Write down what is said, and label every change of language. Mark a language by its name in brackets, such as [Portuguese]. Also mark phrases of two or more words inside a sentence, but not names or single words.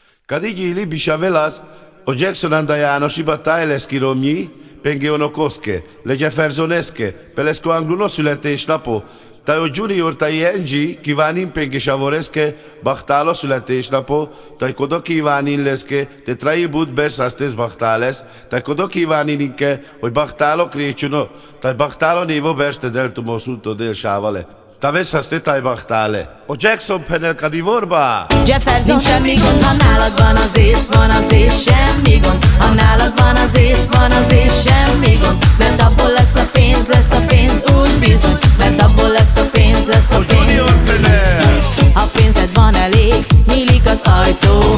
[Romany] Kadigili bishavelas, o Jackson anda János iba tájleszki romnyi, pengionokoszke, le Jeffersoneske, pelesko angluno születésnapo, Tajo Junior Tajenji kívánin pengisavoreske, baktálo születésnapo, taj kodo kívánin leszke, te trai bud bersastes baktáles, taj kodo kíváninke, hogy baktálo krécsuno, taj baktálo névo berste del tumosulto del sávale. Ta veszaszte taj baktále. O Jackson penel kadivorba! [Hungarian] Jefferson, semmi gond, ha nálad van az ész, van az ész, semmi gond. Ha nálad van az ész, van az ész, semmi gond. Mert abból lesz a pénz, úgy bizony. Mert abból lesz a pénz, Ha pénzed van elég, nyílik az ajtó.